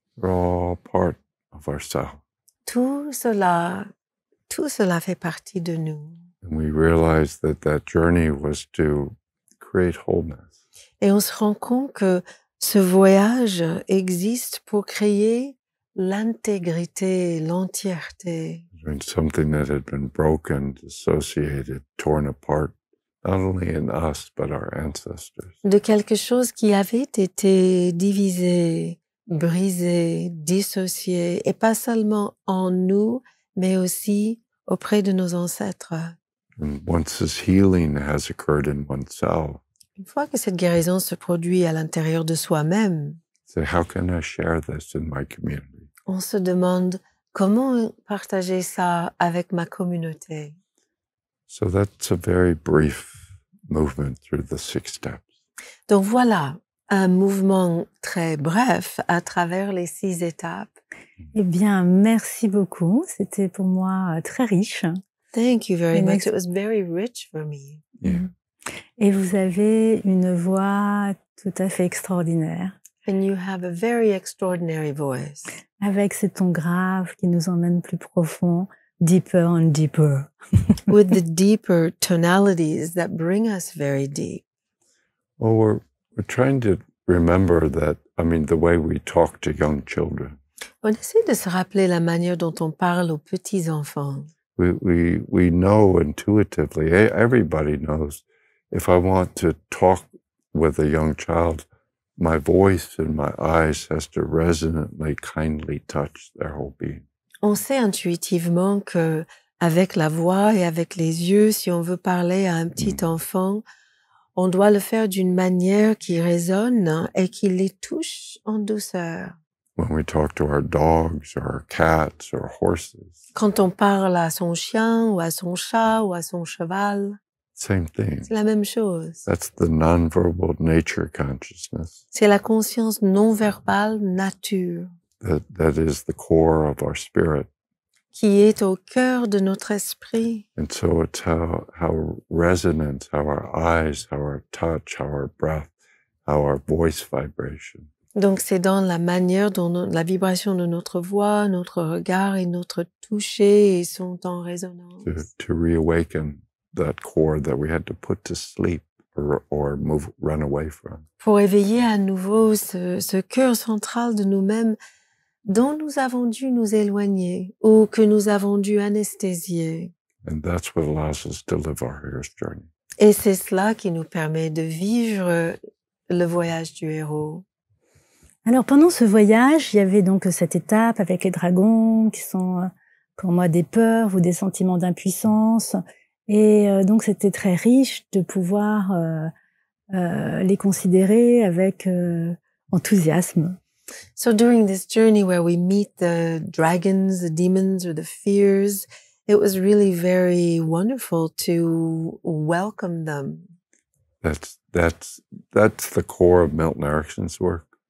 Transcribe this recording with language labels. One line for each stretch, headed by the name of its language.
English: They're all part of ourselves.
French: Tout cela fait partie de nous.
English: And we realize that that journey was to create wholeness.
French: Et on se rend compte que ce voyage existe pour créer l'intégrité, l'entièreté.
English: I mean, something that had been broken, dissociated, torn apart, not only in us, but our ancestors.
French: De quelque chose qui avait été divisé, brisé, dissocié, et pas seulement en nous, mais aussi auprès de nos ancêtres.
English: And once this healing has occurred in oneself,
French: Une fois que cette guérison se produit à l'intérieur de soi-même,
English: say, how can I share this in my community?
French: on se demande comment partager ça avec ma communauté.
English: So that's a very brief movement through the 6 steps.
French: Donc voilà, un mouvement très bref à travers les 6 étapes. Eh bien, merci beaucoup. C'était pour moi très riche.
English: Thank you very
French: Une
English: much. It was very rich for me. Yeah.
French: Et vous avez une voix tout à fait extraordinaire,
English: And you have a very extraordinary voice.
French: avec ces tons graves qui nous emmènent plus profond,
English: deeper and deeper. With the deeper tonalities that bring us very deep. Well, we're trying to remember that, I mean, the way we talk to young children.
French: On essaie de se rappeler la manière dont on parle aux petits-enfants.
English: We know intuitively, everybody knows, if I want to talk with a young child, my voice and my eyes has to resonantly, kindly touch their whole being.
French: On sait intuitivement que avec la voix et avec les yeux, si on veut parler à un petit enfant, on doit le faire d'une manière qui résonne et qui les touche en douceur.
English: When we talk to our dogs or our cats or horses,
French: Quand on parle à son chien ou à son chat ou à son cheval,
English: same thing.
French: c'est la même chose.
English: That's the nonverbal nature consciousness
French: C'est la conscience non verbale nature
English: that is the core of our spirit.
French: qui est au cœur de notre esprit.
English: And so it's how resonance, how our eyes, how our touch, how our breath, how our voice vibration.
French: Donc c'est dans la manière dont la vibration de notre voix, notre regard et notre toucher sont en résonance.
English: To reawaken that core that we had to put to sleep or run away from.
French: Pour éveiller à nouveau ce cœur central de nous-mêmes dont nous avons dû nous éloigner ou que nous avons dû anesthésier.
English: And that's what allows us to live our hero's journey.
French: Et c'est cela qui nous permet de vivre le voyage du héros. Alors pendant ce voyage, il y avait donc cette étape avec les dragons qui sont pour moi des peurs ou des sentiments d'impuissance. Et donc c'était très riche de pouvoir les considérer avec enthousiasme.
English: So during this journey where we meet the dragons, the demons, or the fears, it was really very wonderful to welcome them. That's the core of Milton Erickson's work.